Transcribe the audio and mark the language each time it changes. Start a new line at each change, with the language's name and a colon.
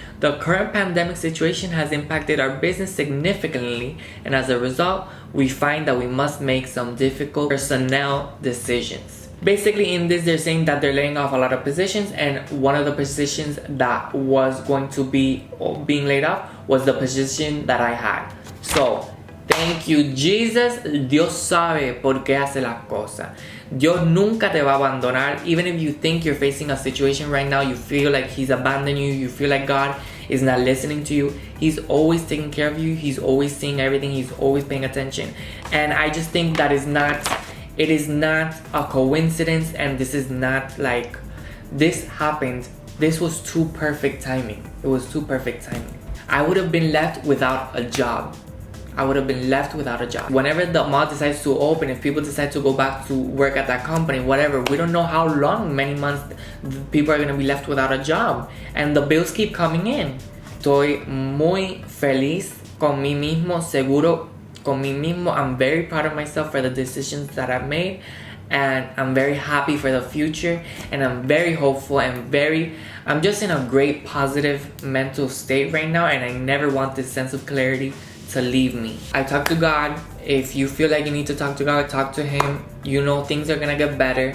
English: The current pandemic situation has impacted our business significantly, and as a result, we find that we must make some difficult personnel decisions. Basically, in this, they're saying that they're laying off a lot of positions, and one of the positions that was going to be being laid off was the position that I had. So, thank you, Jesus.
Spanish: Dios sabe por qué hace las cosas. Dios nunca te va a abandonar.
English: Even if you think you're facing a situation right now, you feel like He's abandoned you, you feel like God is not listening to you, He's always taking care of you, He's always seeing everything, He's always paying attention. And I just think that it is not a coincidence, and this is not like, this happened. This was too perfect timing. It was too perfect timing. I would have been left without a job. Whenever the mall decides to open, if people decide to go back to work at that company, whatever, we don't know how long, many months, people are going to be left without a job. And the bills keep coming in.
Spanish: Estoy muy feliz con mí mismo, seguro con mí mismo.
English: I'm very proud of myself for the decisions that I've made. And I'm very happy for the future. And I'm very hopeful and I'm just in a great positive mental state right now. And I never want this sense of clarity to leave me. I talk to God. If you feel like you need to talk to God, talk to Him. You know things are gonna get better.